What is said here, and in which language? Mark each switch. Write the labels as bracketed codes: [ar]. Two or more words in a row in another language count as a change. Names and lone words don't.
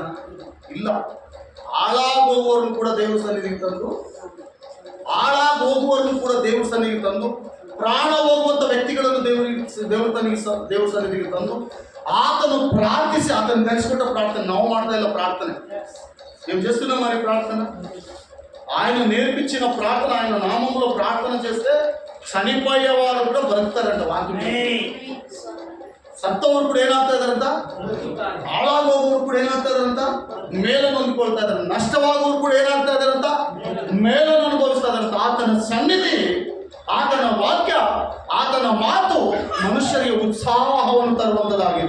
[kn] ಇಲ್ಲ. ಹಾಳಾಗಿ ಹೋಗುವವರನ್ನು ಕೂಡ ದೇವ್ರ ಸನ್ನಿಧಿಗೆ ತಂದು, ಪ್ರಾಣ ಹೋಗುವಂತ ವ್ಯಕ್ತಿಗಳನ್ನು ದೇವ್ರ ಸನ್ನಿಧಿಗೆ ತಂದು ಆತನು ಪ್ರಾರ್ಥಿಸಿ, ಆತನ ಕಲಿಸಿಕೊಟ್ಟ ಪ್ರಾರ್ಥನೆ ನಾವು ಮಾಡ್ತಾ ಇಲ್ಲ. [te] ప్రార్థన మేము చేస్తున్నాం మరి ప్రార్థన. ఆయన నేర్పించిన ప్రార్థన, ఆయన నామంలో ప్రార్థన చేస్తే చనిపోయే వారు కూడా బ్రతుకుతారంట. [kn] వాక్యం ಸತ್ತವರು ಕೂಡ ಏನಾಗ್ತಾ ಇದಾರಂತ? ಹಾಳಾಗೋವರು ಕೂಡ ಏನಾಗ್ತಾ ಇದಾರಂತ? ಮೇಲನ್ನು ಹೊಂದಿಕೊಳ್ತಾ ಇದಾರೆ. ನಷ್ಟವಾಗೋರು ಕೂಡ ಏನಾಗ್ತಾ ಇದಾರಂತ? ಮೇಲನ್ನು ಅನುಭವಿಸ್ತಾ ಇದಾರಂತ. ಆತನ ಸನ್ನಿಧಿ, ಆತನ ವಾಕ್ಯ, ಆತನ ಮಾತು ಮನುಷ್ಯರಿಗೆ ಉತ್ಸಾಹವನ್ನು ತರುವಂತದಾಗಿದೆ.